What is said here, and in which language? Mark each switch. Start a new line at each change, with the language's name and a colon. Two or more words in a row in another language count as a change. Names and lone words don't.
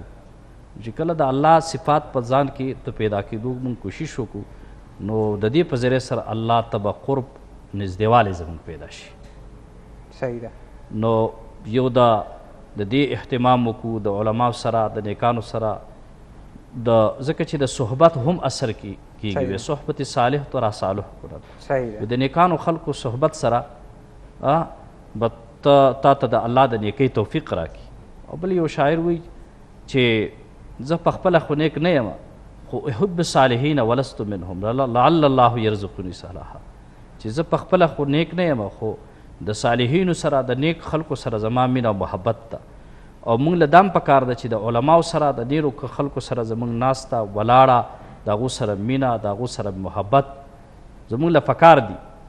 Pashto: چې کله د الله صفات په ځان کې د پیدا کېدو موږ کوشش وکړو نو د دې په ذریعه سره الله ته به قرب نږدېوالی زموږ پیدا شي. صحیح ده. نو یو د دې اهتمام وکړو د علماو سره د نیکانو سره ځکه چې د صحبت هم اثر کېږي.
Persian: صحبت صالح تو را صالح کړه.
Pashto: د نیکانو خلکو صحبت سره به تا ته د الله د نیکۍ توفیق راکړي. او بل یو شاعر وایي چې زه پخپله خو نیک نه یم خو
Arabic: احب الصالحین ولست منهم لعل الله یرزقني صلاحا.
Pashto: چې زه پخپله خو نیک نه یم خو د صالحینو سره د نیک خلکو سره زما مینه او محبت ده. او موږ له دام پکار ده چې د علماو سره د ډېرو خلکو سره زموږ ناسته ولاړه د هغو سره مینه د هغو سره محبت زموږ له پکار دي.